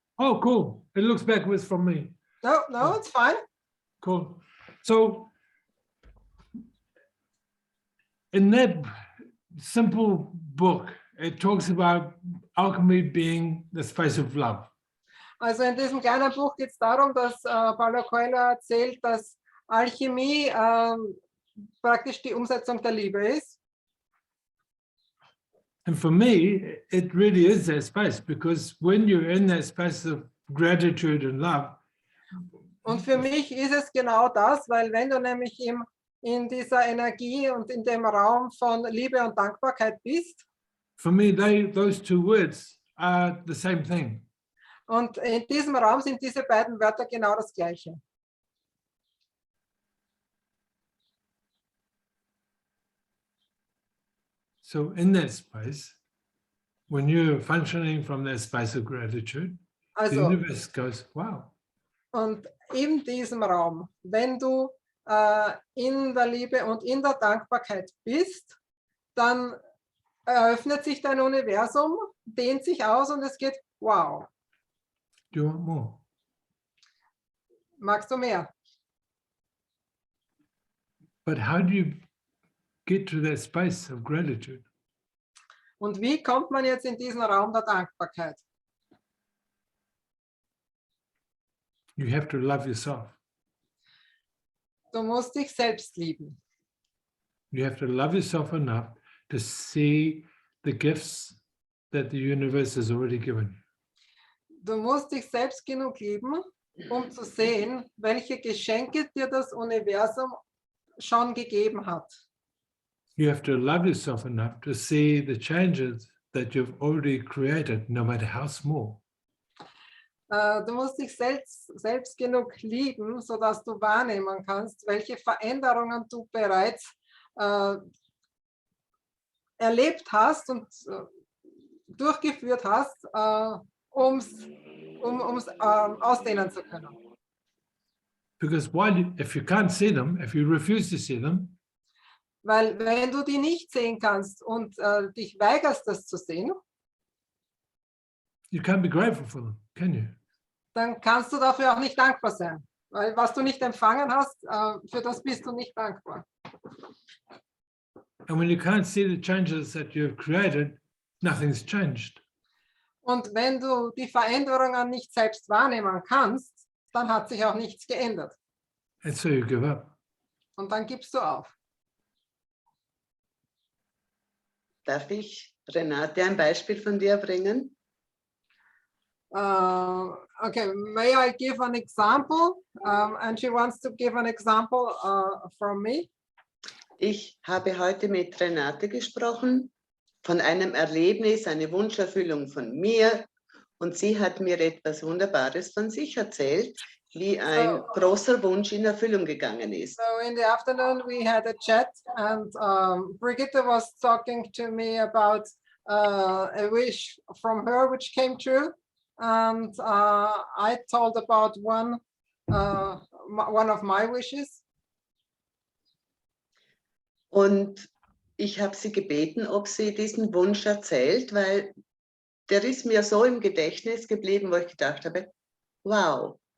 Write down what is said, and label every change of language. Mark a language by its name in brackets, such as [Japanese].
[English] Oh, cool. It looks backwards from me. No, it's fine. Cool. So in that simple book, it talks about alchemy being the space of love. [German] Also in diesem kleinen Buch geht es darum, dass Paulo Coelho erzählt, dass Alchemie praktisch die Umsetzung der Liebe ist. [English] And for me, it really is that space, because when you're in that space of gratitude and love, [German] und für mich ist es genau das, weil wenn du nämlich in dieser Energie und in dem Raum von Liebe und Dankbarkeit bist, [English] for me, those two words are the same thing. [German] Und in diesem Raum sind diese beiden Wörter genau das Gleiche. [English] So in that space, when you're functioning from that space of gratitude, the universe goes, wow. [German] Und in diesem Raum, wenn du in der Liebe und in der Dankbarkeit bist, dann eröffnet sich dein Universum, dehnt sich aus und es geht, wow. [English] Do you want more? [German] Magst du mehr? [English] But how do you get to that space of gratitude? [German] Und wie kommt man jetzt in diesen Raum der Dankbarkeit? [English] You have to love yourself. [German] Du musst dich selbst lieben. [English] You have to love yourself enough to see the gifts that the universe has already given you. [German] Du musst dich selbst genug lieben, um zu sehen, welche Geschenke dir das Universum schon gegeben hat. [English] You have to love yourself enough to see the changes that you've already created, no matter how small. [German] Du musst dich selbst genug lieben, sodass du wahrnehmen kannst, welche Veränderungen du bereits erlebt hast und durchgeführt hast, um es ausdehnen zu können. [English] Because if you can't see them, if you refuse to see them, [German] weil wenn du die nicht sehen kannst und dich weigerst, das zu sehen, [English] you can't be grateful for them, can you? [German] Dann kannst du dafür auch nicht dankbar sein. Weil was du nicht empfangen hast, für das bist du nicht dankbar. [English] And when you can't see the changes that you've created, nothing's changed. [German] Und wenn du die Veränderungen nicht selbst wahrnehmen kannst, dann hat sich auch nichts geändert. [English] And so you give up. [German] Und dann gibst du auf. Darf ich, Renate, ein Beispiel von dir bringen? [English] Okay, may I give an example? And she wants to give an example from me. [German] Ich habe heute mit Renate gesprochen von einem Erlebnis, eine Wunscherfüllung von mir Und sie hat mir etwas Wunderbares von sich erzählt, wie ein großer Wunsch in Erfüllung gegangen ist. [English] So in the afternoon we had a chat, and Brigitte was talking to me about a wish from her which came true, and I told about one of my wishes. [German] Und ich habe sie gebeten, ob sie diesen Wunsch erzählt, weil der ist mir so im Gedächtnis geblieben, wo ich gedacht habe, wow.